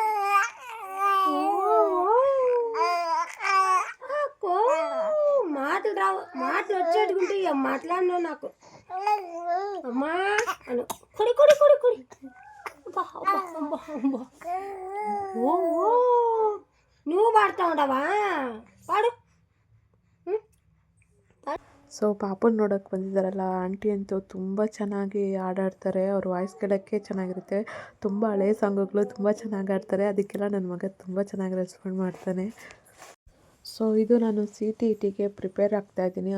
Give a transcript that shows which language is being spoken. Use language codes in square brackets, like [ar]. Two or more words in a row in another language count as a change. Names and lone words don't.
[te] మాటలు రావు, మాటలు వచ్చేట్టుకుంటే మాట్లాడినా నాకు అమ్మా అను. కుడి కుడి కుడి కుడి. ఓ నువ్వు పాడుతూ ఉండవా? పాడు. [kn] ಸೊ ಪಾಪನ ನೋಡೋಕ್ಕೆ ಬಂದಿದ್ದಾರಲ್ಲ ಆಂಟಿ ಅಂತೂ ತುಂಬ ಚೆನ್ನಾಗಿ ಹಾಡಾಡ್ತಾರೆ. ಅವ್ರ ವಾಯ್ಸ್ ಕೇಳೋಕ್ಕೆ ಚೆನ್ನಾಗಿರುತ್ತೆ. ತುಂಬ ಹಳೆ ಸಾಂಗುಗಳು ತುಂಬ ಚೆನ್ನಾಗಿ ಆಡ್ತಾರೆ. ಅದಕ್ಕೆಲ್ಲ ನನ್ನ ಮಗ ತುಂಬ ಚೆನ್ನಾಗಿ ರೆಸ್ಪಾಂಡ್ ಮಾಡ್ತಾನೆ. ಸೊ ಇದು ನಾನು CTETಗೆ ಪ್ರಿಪೇರ್ ಆಗ್ತಾಯಿದ್ದೀನಿ.